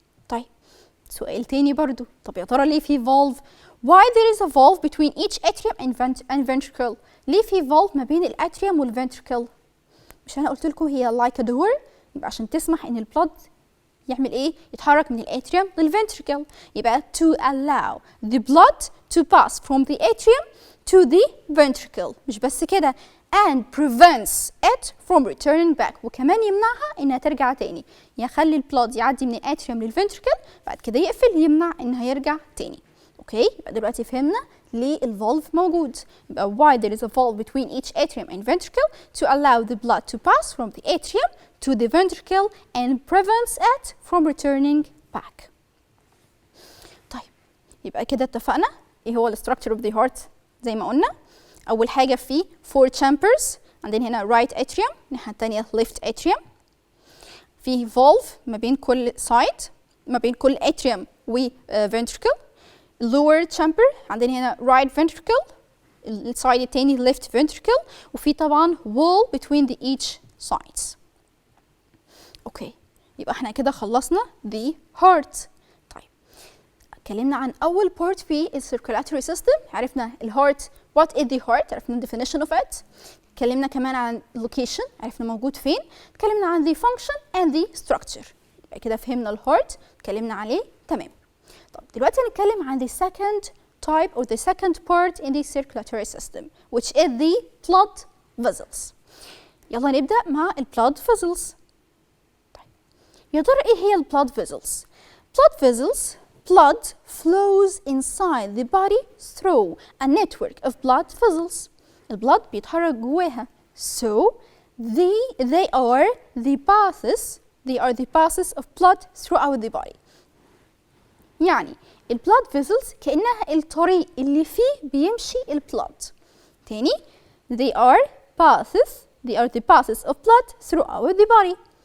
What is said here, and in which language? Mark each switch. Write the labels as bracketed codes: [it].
[ar] طيب سؤال تاني برضو، طب يا ترى ليه في valve؟ [en] why there is a valve between each atrium and ventricle؟ [ar] ليه في valve ما بين الاتريوم والventricle؟ مش انا قلت لكم هي [en] like a door؟ [ar] يبقى عشان تسمح ان البلد يعمل ايه؟ يتحرك من الاتريوم للventricle. [en] يبقى to allow the blood to pass from the atrium to the ventricle. [ar] مش بس كده، [en] and prevents it from returning back، [ar] وكمان يمنعها انها ترجع تاني، يخلي البلاد يعدي من الاتريوم للventricle بعد كده يقفل، يمنع انها يرجع تاني. اوكي يبقى دلوقتي فهمنا ليه الفالف موجود. [en] يبقى why there is a valve between each atrium and ventricle to allow the blood to pass from the atrium to the ventricle and prevents it from returning back. [ar] طيب يبقى كده اتفقنا ايه هو [en] structure of the heart. [ar] زي ما قلنا اول حاجه في 4 chambers، عندنا هنا right atrium، الناحيه الثانيه left atrium، في valve ما بين كل side، ما بين كل atrium و ventricle. lower chamber عندنا هنا right ventricle السايد التاني [en] left ventricle، وفي طبعا wall between the each sides. [ar] اوكي، يبقى احنا كده خلصنا the heart. طيب اتكلمنا عن اول part في الcirculatory system، عرفنا الهارت [en] what is the heart، [ar] عرفنا [en] definition of it. [ar] اتكلمنا كمان عن location، عرفنا موجود فين. اتكلمنا عن [en] the function and the structure، [ar] يبقى كده فهمنا الهارت، اتكلمنا عليه تمام. طب دلوقتي هنتكلم عن [en] the second type or the second part in the circulatory system which is the blood vessels. [ar] يلا نبدأ مع blood vessels. طيب يا ترى ايه هي [en] blood vessels؟ blood vessels blood flows inside the body through a network of blood vessels. [ar] البلد بيتحرك جواها [en] so they are the passes of blood throughout the body. [ar] يعني البلاد فيزلز كأنها الطريق اللي فيه بيمشي البلاد. [en] تاني they are the passes of blood throughout the body.